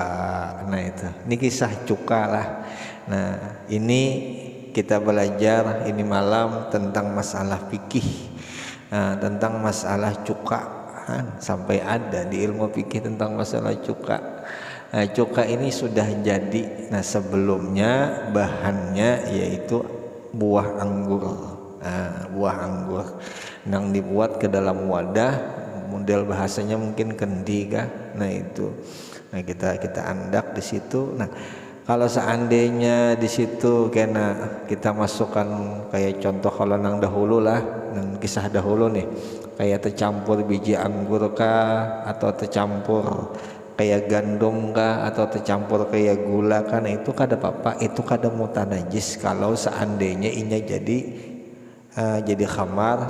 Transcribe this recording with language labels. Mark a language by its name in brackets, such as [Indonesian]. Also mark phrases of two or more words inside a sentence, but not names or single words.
[Indonesian] Nah itu, ini kisah cuka lah. Nah ini kita belajar ini malam tentang masalah fikih, tentang masalah cuka, sampai ada di ilmu fikih tentang masalah cuka. Cuka ini sudah jadi. Nah sebelumnya bahannya yaitu buah anggur. Buah anggur yang dibuat ke dalam wadah, model bahasanya mungkin kendi kah. [Banjar] Nah itu, nah kita andak di situ. [Indonesian] Nah kalau seandainya di situ kena kita masukkan kayak contoh kalau nang dahulu lah, nang kisah dahulu nih, kayak tercampur biji anggur kah, atau tercampur kayak gandum kah, atau tercampur kayak gula kan, itu [Banjar] kada apa-apa, [Indonesian] itu kada mutanajis kalau seandainya inya jadi khamar.